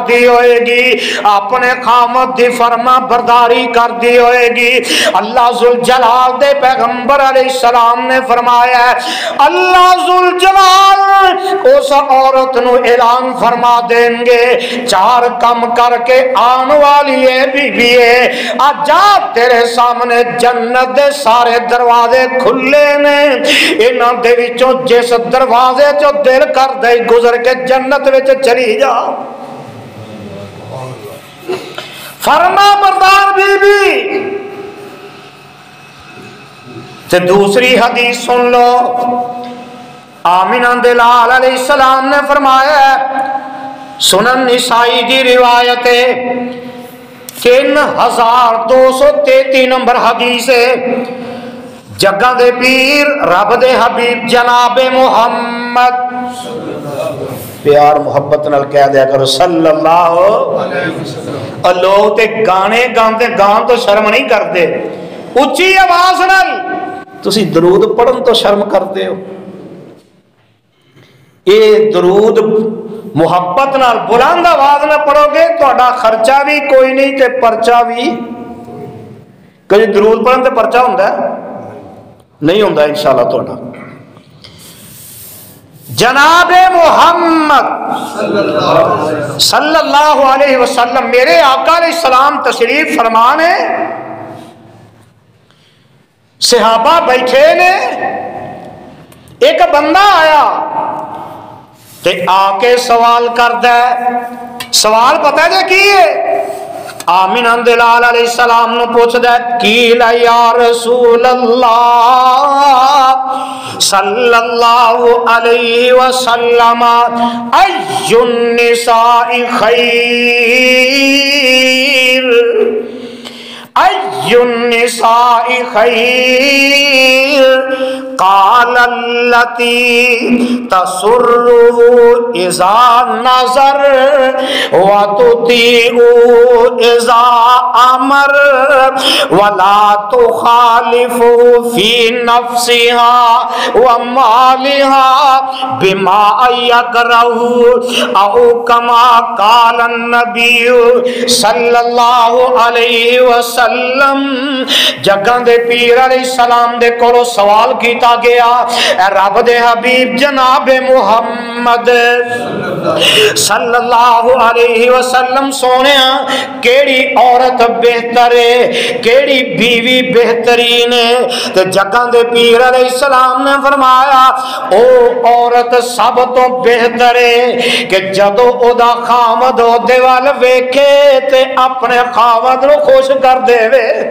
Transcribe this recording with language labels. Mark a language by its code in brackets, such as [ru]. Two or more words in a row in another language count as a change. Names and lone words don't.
[pa] دی ہوئے گی، اپنے خامد دی فرما برداری کر دی ہوئے گی، اللہ ذوالجلال دے پیغمبر علیہ السلام نے فرمایا ہے اللہ ذوالجلال اس عورت نو اعلان فرما دیں گے 4 کم کر کے آن والی ہے بی بی ہے، آجا تیرے سامنے جنت دے سارے دروازے کھلے نے، انہاں دے وچوں جس دروازے چو دل کر دے گزر کے جنت وچ چلی جا۔ فرما بردار بی بی۔ تے دوسری حدیث سن لو، آمنہ دے لال علیہ السلام نے فرمایا, [ur] سنن نسائی کی روایت ہے, [pa] 3233 نمبر حدیث ہے، جگا دے پیر رب دے حبیب جنابِ محمد، پیار محبت نال کہہ دیا کرو [ar] صلی اللہ علیہ وسلم. [ur] اور لوگ تے گانے گاتے گان تو شرم نہیں کرتے, [pa] اچی آواز نال تسی درود پڑھن تو شرم کرتے ہو. یہ درود محبت نال بلند آواز نال پڑھو گے تو خرچہ بھی کوئی نہیں تے پرچہ بھی. کبھی درود پڑھن تے پرچہ ہندا نہیں ہندا ان شاء اللہ تہاڈا. [ar] جنابِ محمد صلی اللہ علیہ وسلم, [pa] میرے آقا علیہ السلام تشریف فرمان ہے، صحابہ بیٹھے نے، اک بندہ آیا تے آکے سوال کردا ہے. سوال پتا ہے کی ہے؟ آمنہ دے لال علیہ السلام نوں پچھدا ہے, [ar] قيل يا رسول الله صلى الله عليه وسلم أي النساء خير، أي النساء خير، قال التي تسره إذا نظر وتطيعه إذا أمر ولا تخالفه في نفسها ومالها بما يكره أو كما قال النبي صلى الله عليه وسلم. [pa] جگاں دے پیر علیہ السلام دے کولوں سوال کیتا گیا، رب دے حبیب جنابِ محمد [ar] صلی اللہ علیہ وسلم [pa] سوہنیا، کیہڑی عورت بہتر ہے، کیہڑی بیوی بہترین ہے? تے جگاں دے پیر علیہ السلام نے فرمایا، او عورت سب توں بہتر ہے کہ جدوں اوہدا خاوند اوہدے ول ویکھے تے اپنے خاوند نوں خوش کر دیوے.